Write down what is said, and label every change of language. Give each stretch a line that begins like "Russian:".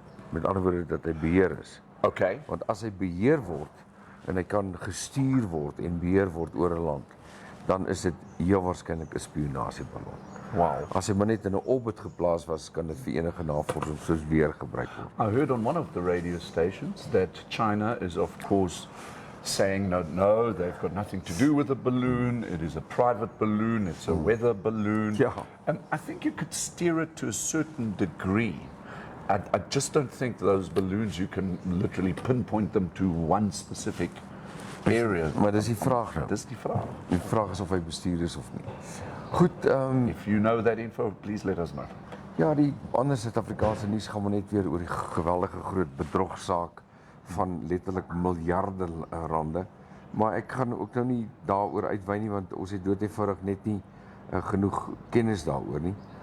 Afrikaans: Met ander woorde dat hy beheer is.
English: Okay.
Afrikaans: Want as hy beheer word en hy kan gestuur word en beheer word oor 'n land, dan is dit heel waarskynlik 'n spionasieballon.
English: Wow.
Afrikaans: As hy maar net in 'n orbit geplaas was, kan dit vir enige navorsing soos weer gebruik word.
English: I heard on one of the radio stations that China is, of course, saying no, they've got nothing to do with the balloon. It is a private balloon. It's a weather balloon. Yeah. And I think you could steer it to a certain degree. I just don't think those balloons, you can literally pinpoint them to one specific area.
Afrikaans: Maar dis die vraag nou. Dis die vraag. Die vraag is of hy bestuur is of nie. Goed,
English: If you know that info, please let us know.
Afrikaans: ja, die ander Suid-Afrikaanse nuus gaan maar net weer oor die geweldige groot bedrogsaak van letterlik miljarde rande. Maar ek gaan ook nou nie daaroor uitwy nie, want ons het dood eenvoudig net nie genoeg kennis daaroor nie.